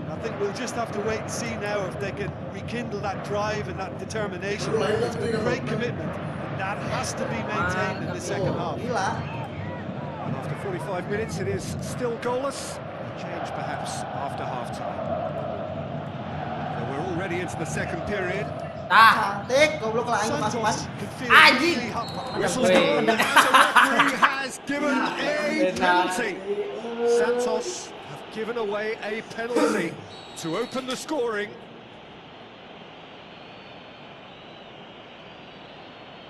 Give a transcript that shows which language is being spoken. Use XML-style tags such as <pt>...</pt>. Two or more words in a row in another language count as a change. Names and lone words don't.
<en>I think we'll just have to wait and see now if they can rekindle that drive and that determination. It's been a great commitment, and that has to be maintained in the second half.</en> <id>Gila.</id> <en>And after 45 minutes, it is still goalless. A change perhaps after half-time. So we're already into the second period. Ah,</en> <su>Cantik, goblok lah aing pas-pas.</su> <en>Santos can feel</en> <id>Anjing.</id> <en>really hot. Whistle's gone, and the referee has given a penalty. Santos have given away a penalty to open the scoring.</en>